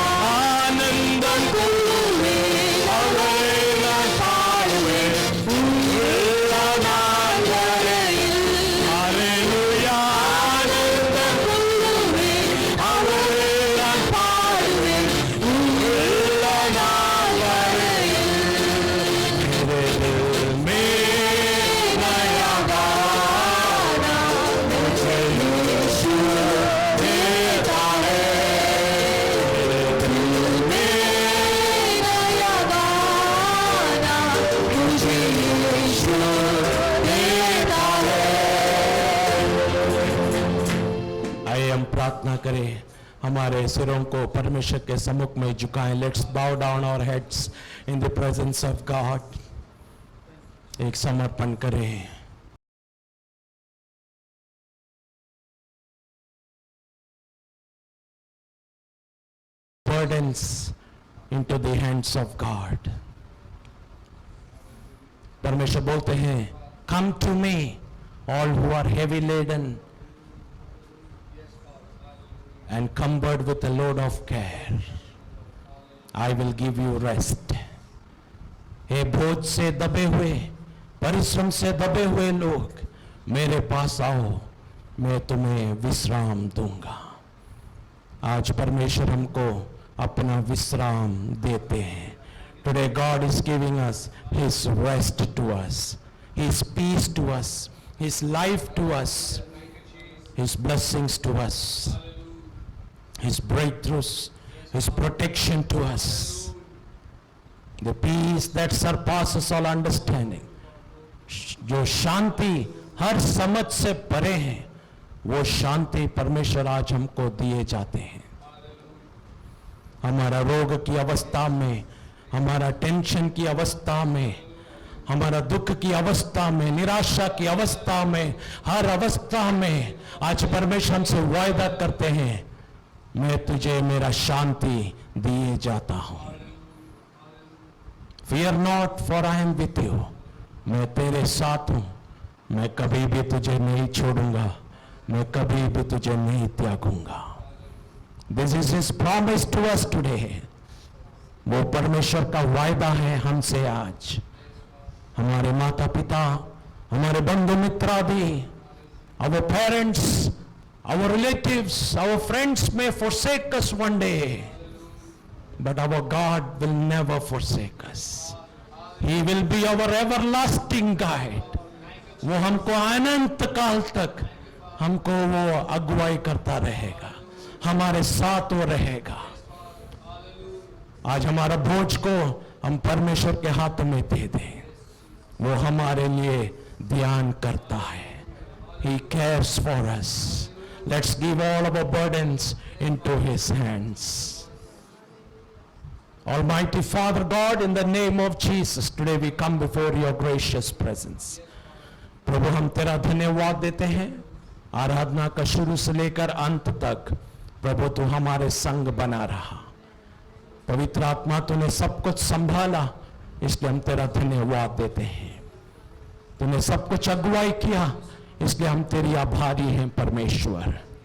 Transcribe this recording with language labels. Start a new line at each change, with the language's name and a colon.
Tamil: ஆனந்தம் கொள்ளுவே அவரை நான் பாடுவேன் எல்லா நாள் வரையில். ஹல்லேலூயா. ஆனந்தம் கொள்ளுவே அவரை நான் பாடுவேன் எல்லா நாள் வரையில்.
Hindi: मेरे दिल में नया गाना मुझे यीशु देता है। मेरे दिल में नया गाना मुझे यीशु देता है। आइए हम प्रार्थना करें। हमारे सिरों को परमेश्वर के सम्मुख में झुकाएं।
English: Let's bow down our heads in the presence of God.
Hindi: एक समर्पण करें।
English: Burdens into the hands of God.
Hindi: परमेश्वर बोलते हैं,
English: come to me all who are heavy laden and cumbered with a load of care. I will give you rest.
Hindi: हे बोझ से दबे हुए, परिश्रम से दबे हुए लोग, मेरे पास आओ, मैं तुम्हें विश्राम दूंगा। आज परमेश्वर हमको अपना विश्राम देते हैं।
English: Today God is giving us His rest to us, His peace to us, His life to us, His blessings to us, His breakthroughs, His protection to us. The peace that surpasses all understanding,
Hindi: जो शांति हर समझ से परे है, वो शांति परमेश्वर आज हमको दिए जाते हैं। हमारा रोग की अवस्था में, हमारा टेंशन की अवस्था में, हमारा दुख की अवस्था में, निराशा की अवस्था में, हर अवस्था में आज परमेश्वर हमसे वायदा करते हैं, मैं तुझे मेरा शांति दिए जाता हूं।
English: Fear not, for I am with you.
Hindi: मैं तेरे साथ हूं, मैं कभी भी तुझे नहीं छोड़ूंगा, मैं कभी भी तुझे नहीं त्यागूंगा।
English: This is His promise to us today.
Hindi: वो परमेश्वर का वायदा है हमसे आज। हमारे माता पिता, हमारे बंधु मित्र आदि,
English: our parents, our relatives, our friends may forsake us one day, but our God will never forsake us. He will be our everlasting guide.
Hindi: वो हमको अनंत काल तक हमको वो अगुवाई करता रहेगा, हमारे साथ वो रहेगा। आज हमारा बोझ को हम परमेश्वर के हाथ में दे दें, वो हमारे लिए ध्यान करता है।
English: He cares for us. Let's give all our burdens into His hands. Almighty Father God, in the name of Jesus, today we come before your gracious presence.
Hindi: प्रभु हम तेरा धन्यवाद देते हैं, आराधना का शुरू से लेकर अंत तक प्रभु तू हमारे संग बना रहा। पवित्र आत्मा तूने सब कुछ संभाला, इसलिए हम तेरा धन्यवाद देते हैं। तूने सब कुछ अगुवाई किया, इसलिए हम तेरी आभारी हैं परमेश्वर।